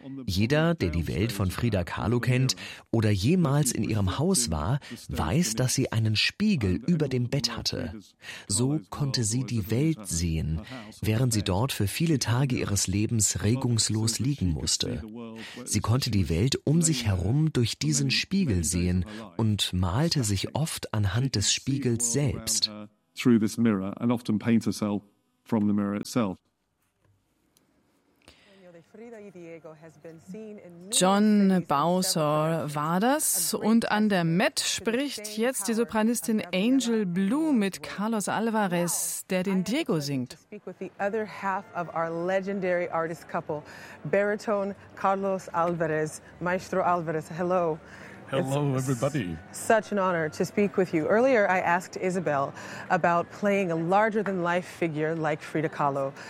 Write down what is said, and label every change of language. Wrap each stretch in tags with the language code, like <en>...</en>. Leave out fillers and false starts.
<de>Jeder, der die Welt von Frida Kahlo kennt oder jemals in ihrem Haus war, weiß, dass sie einen Spiegel über dem Bett hatte. So konnte sie die Welt sehen, während sie dort für viele Tage ihres Lebens regungslos liegen musste. Sie konnte die Welt um sich herum durch diesen Spiegel sehen und malte sich oft anhand des Spiegels selbst.</de> <en>Through this mirror and often paint herself from the mirror itself.</en> <de>John Bowser war das. Und an der Met spricht jetzt die Sopranistin Angel Blue mit Carlos Alvarez, der den Diego singt.</de> <en>I speak with the other half of our legendary artist couple, Baritone Carlos Alvarez, Maestro Alvarez. Hello. Hello, everybody. Such an honor to speak with you. Earlier, I asked Isabel about playing a larger-than-life figure like Frida Kahlo.</en>